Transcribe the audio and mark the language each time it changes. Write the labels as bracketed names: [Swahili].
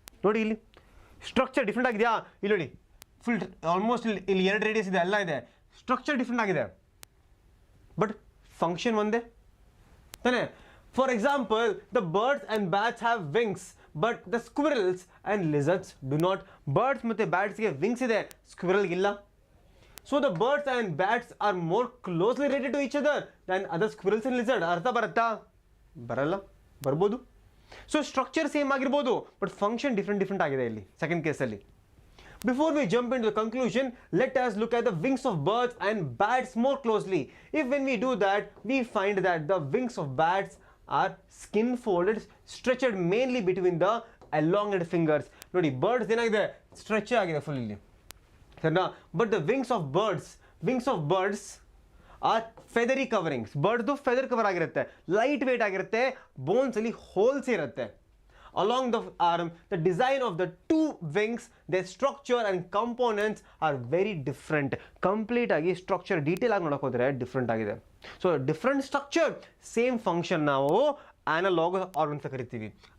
[Kannada] ನೋಡಿ ಇಲ್ಲಿ structure different ಆಗಿದೆಯಾ? ಇಲ್ಲಿ ನೋಡಿ, ಫುಲ್ ಆಲ್ಮೋಸ್ಟ್ ಇಲ್ಲಿ 2 ರೇಡಿಯಸ್ ಇದೆ, ಎಲ್ಲ ಇದೆ, ಸ್ಟ್ರಕ್ಚರ್ ಡಿಫ್ರೆಂಟ್ ಆಗಿದೆ, ಬಟ್ ಫಂಕ್ಷನ್ ಒಂದೇ ತಾನೇ? [English] For example, the birds and bats have wings, but the squirrels and lizards do not. [Kannada] Birds ಮತ್ತು ಬ್ಯಾಟ್ಸ್ಗೆ ವಿಂಗ್ಸ್ ಇದೆ, ಸ್ಕ್ವಿರಲ್ಗಿಲ್ಲ. [English] So the birds and bats are more closely related to each other than other squirrels and lizards. [Kannada] ಅರ್ಥ ಬರುತ್ತಾ? ಬರಲ್ಲ, ಬರ್ಬೋದು. So structure same ಆಗಿರ್ಬೋದು, but function different ಆಗಿದೆ ಇಲ್ಲಿ second ಕೇಸಲ್ಲಿ. [English] Before we jump into the conclusion, let us look at the wings of birds and bats more closely. When we do that, we find that the wings of bats are skin folded, stretched mainly between the elongated fingers. [Kannada] ನೋಡಿ, birds ಏನಾಗಿದೆ? Stretch ಆಗಿದೆ full ಇಲ್ಲಿ, ಸರಿನಾ? [English] But the wings of birds are feathery coverings. [Kannada] ಬರ್ಡ್ದು feather cover ಆಗಿರುತ್ತೆ, light weight ಆಗಿರುತ್ತೆ, ಬೋನ್ಸಲ್ಲಿ holes ಇರುತ್ತೆ. [English] Along the arm, the design of the two wings, their structure and components are very different. [Kannada] Complete ಆಗಿ structure detail ಆಗಿ ನೋಡೋಕೆ ಹೋದರೆ different ಆಗಿದೆ. So different structure, same function ನಾವು analogous organs ಅಂತ ಕರಿತೀವಿ.